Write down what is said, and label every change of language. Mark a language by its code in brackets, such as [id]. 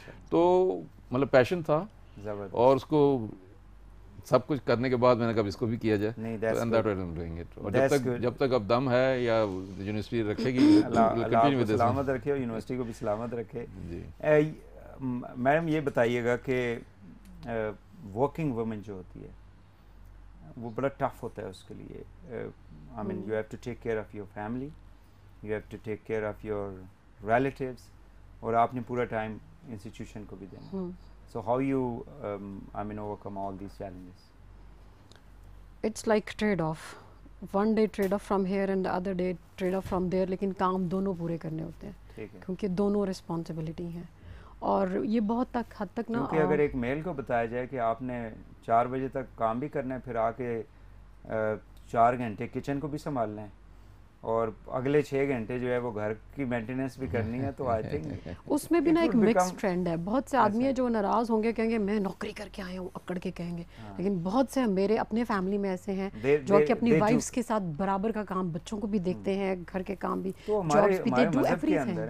[ur] تو مطلب پیشن تھا, اور اس کو سب کچھ کرنے کے بعد میں نے کہا اس کو بھی کیا جائے, اور جب تک اب دم ہے یا یونیورسٹی رکھے گی, سلامت رکھے اور یونیورسٹی کو بھی سلامت رکھے. میڈم یہ بتائیے گا کہ ورکنگ وومن جو ہوتی ہے وہ بڑا ٹف ہوتا ہے اس کے لیے. [en] I mean you have to take care of your family, you have to take care of your relatives, [ur] اور آپ نے پورا ٹائم انسٹیٹیوشن کو بھی دینا. [en] So how you overcome all these challenges? It's like trade off. One day trade off from here and the other day trade off from there, [ur] لیکن کام دونوں پورے کرنے ہوتے ہیں کیونکہ دونوں رسپانسبلٹی ہیں. اور یہ بہت حد تک نا, کیونکہ اگر ایک میل کو بتایا جائے کہ آپ نے 4 بجے تک کام بھی کرنا ہے, پھر آ کے 4 گھنٹے کچن کو بھی سنبھالنا ہے, اور اگلے 6 گھنٹے جو ہے وہ گھر کی مینٹیننس بھی کرنی ہے, تو آئی تھنک اس میں بھی نا ایک مکس ٹرینڈ ہے. بہت سے آدمی ہیں جو ناراض ہوں گے, کہیں گے میں نوکری کر کے آیا ہوں, اکڑ کے کہیں گے, لیکن بہت سے میرے اپنے فیملی میں ایسے ہیں جو کہ اپنی وائفس کے ساتھ برابر کا کام, بچوں کو بھی دیکھتے ہیں, گھر کے کام بھی, جابس بھی, [en] They do everything.